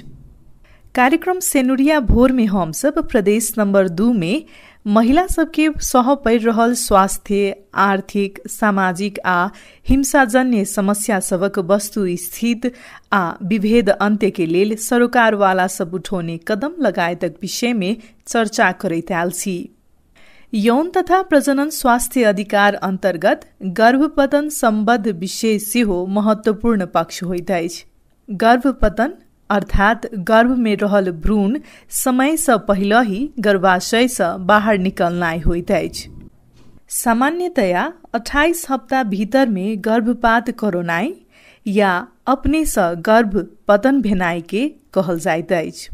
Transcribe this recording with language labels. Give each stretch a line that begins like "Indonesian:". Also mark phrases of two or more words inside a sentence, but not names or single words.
Maithili: कार्यक्रम सेनुरिया भोर में हम सब प्रदेश नंबर 2 में महिला सबके सह पड़ि रहल स्वास्थ्य, आर्थिक, सामाजिक आ हिंसाजन्य समस्या सबक वस्तु स्थित आ विभेद अंत्य के लेल सरोकार वाला सब उठौने कदम लगायतक विषय में चर्चा करैत आयल छी। यौन तथा प्रजनन स्वास्थ्य अधिकार अंतर्गत गर्भपतन संबद्ध विषय सेहो महत्वपूर्ण पक्ष होइत अछि। गर्भपतन अर्थात गर्भ में रहल भ्रूण समय से पहले ही गर्भाशय से बाहर निकलनाइ होइत अछि। सामान्यतया 28 हफ्ता भीतर में गर्भपात करोनाइ या अपने से गर्भपतन भेनाइ के कहल जाइत अछि।